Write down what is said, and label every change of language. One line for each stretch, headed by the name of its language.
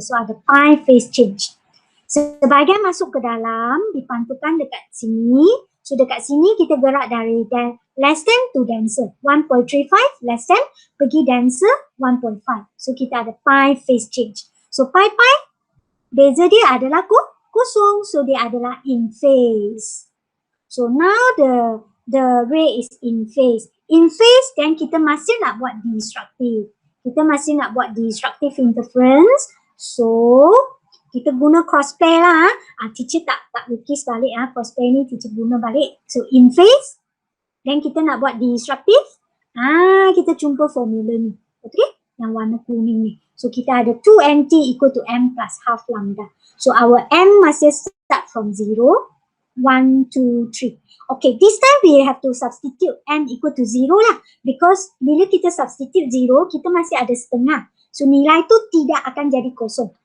Malay: So ada pi phase change. Sebahagian masuk ke dalam, dipantulkan dekat sini. So dekat sini kita gerak dari
English: less than to denser. 1.35 less than,
Malay: pergi
English: denser 1.5.
Malay: So kita ada pi phase change. So pi beza dia adalah kosong. So dia adalah in phase.
English: So now the ray is in phase. In phase, then
Malay: kita masih nak buat destructive. Kita masih nak buat destructive interference. So kita guna cross pair lah. Teacher tak lukis balik cross pair ni teacher guna balik. So in phase, then kita nak buat destructive. Kita jumpa formula ni. Okay? Yang warna kuning ni. So kita ada 2nt
English: equal to m plus half lambda. So our m
Malay: masih
English: start from 0. 1, 2, 3. Okay, this time we have to substitute m equal to 0 lah. Because
Malay: bila kita substitute 0, kita masih ada setengah. So nilai tu tidak akan jadi kosong.